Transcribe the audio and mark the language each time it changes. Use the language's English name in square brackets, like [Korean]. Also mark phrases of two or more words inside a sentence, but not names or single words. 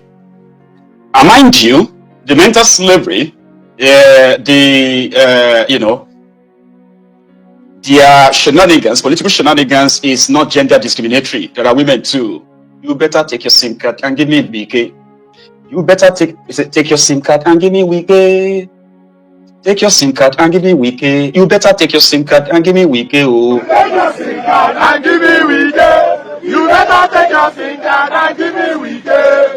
[English] And mind you, the mental slavery, their shenanigans, political shenanigans, is not gender discriminatory. There are women too. You better take your SIM card and give me Wike. You better take your SIM card and give me Wike. Take your SIM card and give me Wike. You better take your SIM card and give me Wike. Oh. Take your SIM card and give me Wike. You better take your SIM card and give me Wike.